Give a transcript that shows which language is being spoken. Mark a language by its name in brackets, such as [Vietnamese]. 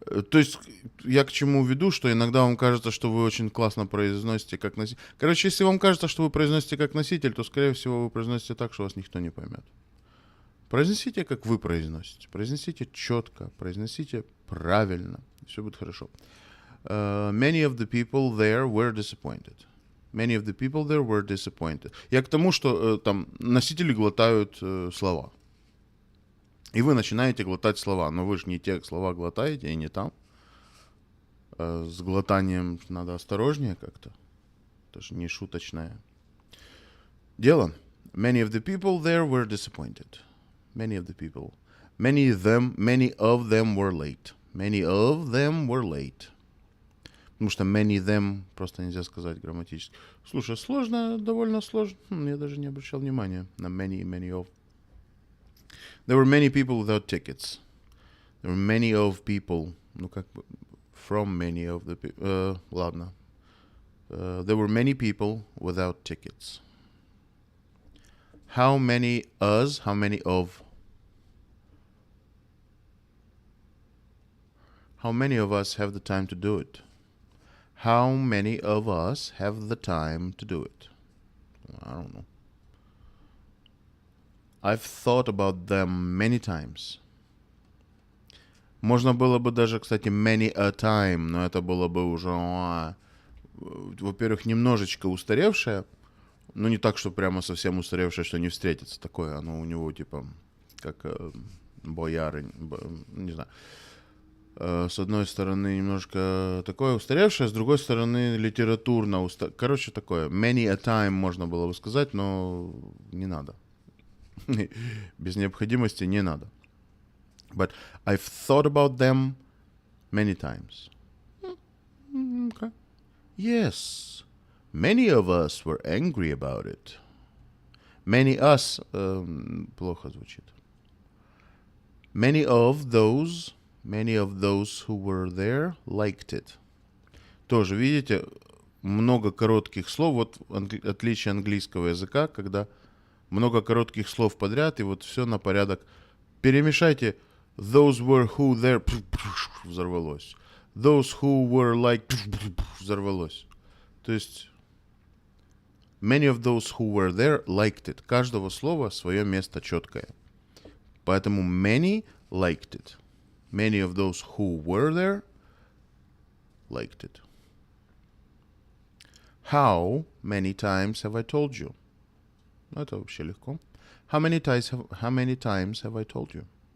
[Russian] То есть я к чему веду, что иногда вам кажется, что вы очень классно произносите как носитель. Короче, если вам кажется, что вы произносите как носитель, то, скорее всего, вы произносите так, что вас никто не поймет. Произносите, как вы произносите. Произносите четко, произносите правильно. Все будет хорошо. [English] Many of the people there were disappointed. Many of the people there were disappointed. [Russian] Я к тому, что там носители глотают слова. И вы начинаете глотать слова. Но вы же не те слова глотаете, и не там. С глотанием надо осторожнее как-то. Это же не шуточное дело. [English] Many of the people there were disappointed. Many of the people. Many of them were late. Many of them were late. [Russian] Потому что [English] many of them [Russian] просто нельзя сказать грамматически. Слушай, сложно, довольно сложно. Я даже не обращал внимания на [English] many of. There were many people without tickets. There were many of people. [Russian] Ну, как бы, [English] from many of the people. [Russian] Ладно. [English] There were many people without tickets. How many us? How many of? How many of us have the time to do it? How many of us have the time to do it? I don't know. I've thought about them many times. [Russian] Можно было бы даже, кстати, [English] many a time, [Russian] но это было бы уже, во-первых, немножечко устаревшее, но не так, что прямо совсем устаревшее, что не встретится. Такое оно у него, типа, как бояры, не знаю. С одной стороны, немножко такое устаревшее, с другой стороны, литературно короче, такое. [English] Many a time [Russian] можно было бы сказать, но не надо. Без необходимости не надо. [English] But I've thought about them many times. Okay. Yes, many of us were angry about it. Many us [Russian] плохо звучит. [English] Many of those who were there liked it. [Russian] Тоже, видите, много коротких слов. Вот отличие английского языка, когда много коротких слов подряд, и вот все на порядок. Перемешайте [English] those were who there, [Russian] взорвалось. [English] Those who were like, [Russian] взорвалось. То есть [English] many of those who were there liked it. [Russian] Каждого слова свое место четкое. Поэтому [English] many liked it. Many of those who were there liked it. How many times have I told you? [Russian] Это вообще легко. [English] How many times have I told you?